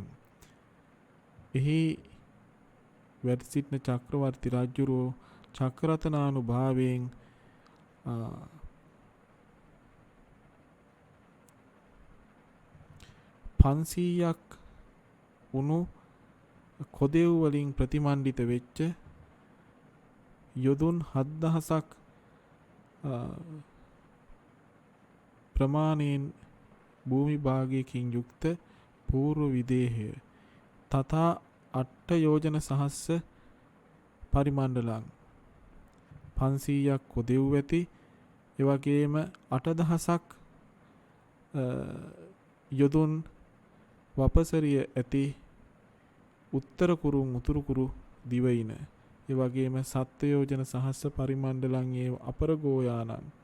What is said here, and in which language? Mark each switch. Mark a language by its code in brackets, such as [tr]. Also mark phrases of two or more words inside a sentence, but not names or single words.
[si] එහි වැඩ සිටින චක්‍රවර්ති රජුරෝ චක්‍රරතනානුභාවයෙන් 500ක් උණු කොදෙව් වලින් ප්‍රතිමණ්ඩිත වෙච්ච යොදුන් 7000ක් ප්‍රමාණයෙන් භූමි භාගයකින් යුක්ත పూర్ව විදේහය [pi] තථා අට්ඨ යෝජන සහස්ස පරිමණ්ඩලං [si] 500ක් කොදෙව් ඇති එවැගේම 8000ක් යොදුන් වපසරිය ඇති උත්තර කුරුන් උතුරු කුරු දිවයින එවැගේම [pi] සත්ත්‍ය යෝජන සහස්ස පරිමණ්ඩලං [si] ඒ අපරගෝයානං